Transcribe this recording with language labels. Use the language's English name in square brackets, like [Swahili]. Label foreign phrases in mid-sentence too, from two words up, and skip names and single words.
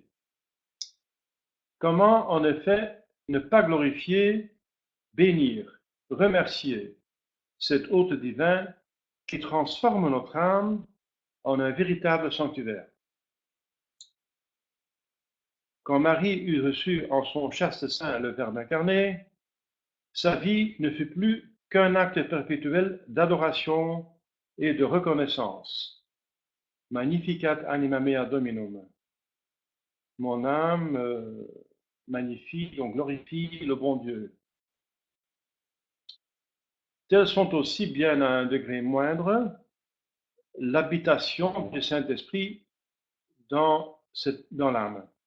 [French] Comment, en effet, ne pas glorifier, bénir, remercier cet hôte divin qui transforme notre âme en un véritable sanctuaire? Quand Marie eut reçu en son chaste sein le Verbe incarné, sa vie ne fut plus qu'un acte perpétuel d'adoration et de reconnaissance. [Latin] Magnificat anima mea Dominum. [French] Mon âme magnifie, donc glorifie le bon Dieu. Tels sont aussi, bien à un degré moindre, l'habitation du Saint-Esprit dans l'âme.